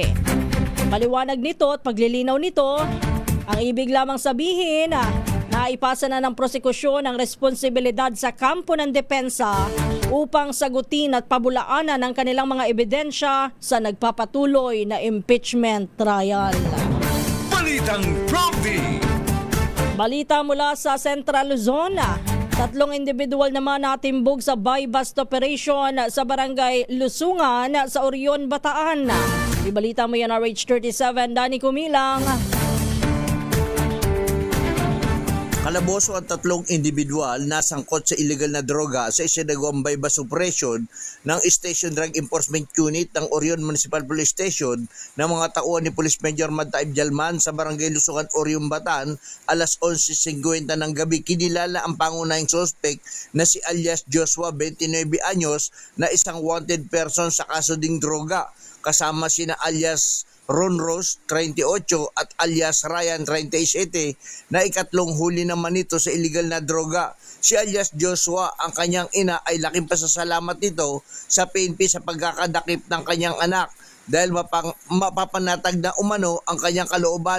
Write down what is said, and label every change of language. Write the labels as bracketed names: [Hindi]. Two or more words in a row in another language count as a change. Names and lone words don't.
[Filipino] Paliwanag nito at paglilinaw nito, ang ibig lamang sabihin na ipasa na ng prosekusyon ang responsibilidad sa kampo ng depensa upang sagutin at pabulaanan ang kanilang mga ebidensya sa nagpapatuloy na [English] impeachment trial. [Filipino] Balitang Prompty. Balita mula sa Central Luzon. 3 individual naman natimbog sa [English] buy-bust operation [Filipino] sa barangay Lusungan sa Orion, Bataan. Ibalita mo yan, RH37, Danny Kumilang. Kalaboso ang 3 individual na sangkot sa illegal na droga sa isinagawang [English] buy-bust operation [Filipino] ng Station Drug Enforcement Unit ng Orion Municipal Police Station ng mga tauhan ni Police Major Madtaib Jalman sa Barangay Lusungan, Orion, Bataan, alas 11:50 ng gabi. Kinilala ang pangunahing suspect na si alias Joshua, 29 anyos, na isang wanted person sa kaso ding droga. Kasama sina alias Ron Rose, 38, at alias Ryan, 37, na ikatlong huli naman nito sa illegal na droga. Si alias Joshua, ang kanyang ina, ay laking pasasalamat nito sa PNP sa pagkakadakip ng kanyang anak dahil mapapanatag na umano ang kanyang kalooban.